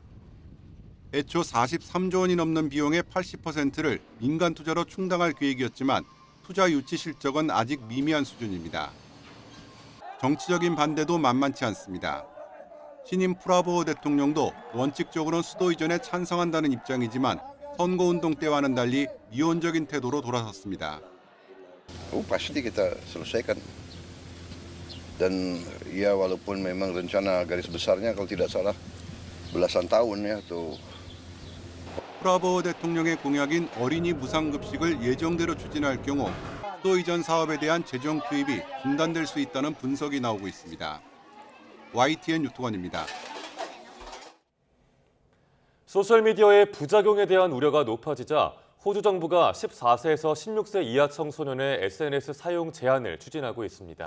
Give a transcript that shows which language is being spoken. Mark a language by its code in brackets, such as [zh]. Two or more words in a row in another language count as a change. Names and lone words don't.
[ko] 애초 43조 원이 넘는 비용의 80%를 민간 투자로 충당할 계획이었지만 투자 유치 실적은 아직 미미한 수준입니다. 정치적인 반대도 만만치 않습니다. 신임 프라보오 대통령도 원칙적으로는 수도 이전에 찬성한다는 입장이지만 선거운동 때와는 달리 미온적인 태도로 돌아섰습니다. [id] Pasti kita selesaikan. Dan ya walaupun memang rencana garis besarnya kalau tidak salah belasan tahun ya tuh. [ko] 프라보오 대통령의 공약인 어린이 무상급식을 예정대로 추진할 경우 수도 이전 사업에 대한 재정 투입이 중단될 수 있다는 분석이 나오고 있습니다. YTN 유통환입니다. 소셜미디어의 부작용에 대한 우려가 높아지자 호주 정부가 14세에서 16세 이하 청소년의 SNS 사용 제한을 추진하고 있습니다.